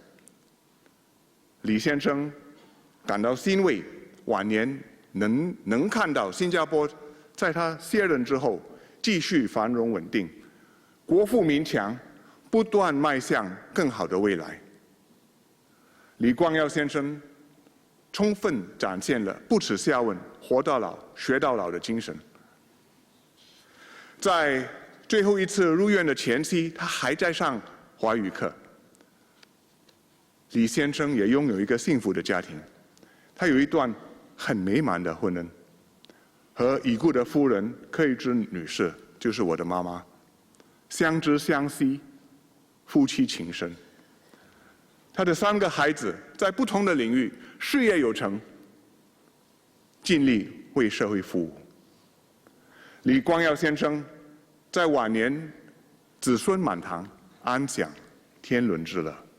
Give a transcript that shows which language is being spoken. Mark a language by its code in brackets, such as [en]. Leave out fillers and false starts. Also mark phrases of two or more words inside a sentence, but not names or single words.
[zh] 李先生感到欣慰，晚年能看到新加坡在他卸任之後繼續繁榮穩定，國富民強，不斷邁向更好的未來。李光耀先生充分展現了不恥下問、活到老、學到老的精神。在最後一次入院的前夕，他還在上華語課。李先生也擁有一個幸福的家庭，他有一段很美滿的婚姻，和已故的夫人柯玉芝女士，就是我的媽媽，相知相惜，夫妻情深。他的3個孩子在不同的領域事業有成，盡力為社會服務。李光耀先生在晚年子孫滿堂，安享天倫之樂。